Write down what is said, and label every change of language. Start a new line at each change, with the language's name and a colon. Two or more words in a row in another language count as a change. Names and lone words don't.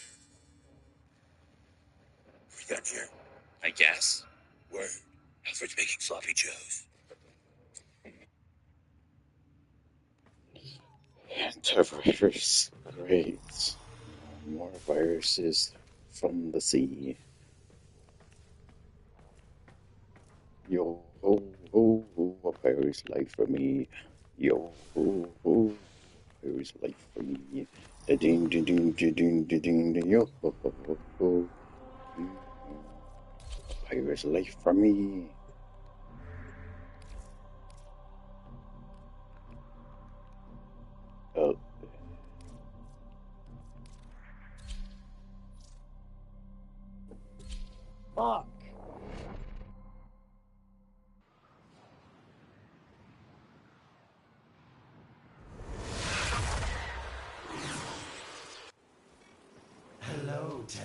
English: We got here. I guess. Word. Alfred's making sloppy joes. Hantavirus. Great. More viruses from the sea. Yo ho ho ho, a virus life for me. Yo ho ho, virus life for me. Da ding da ding da ding da ding da yo ho ho ho ho. A virus life for me. Oh. Fuck. Hello, Tenno.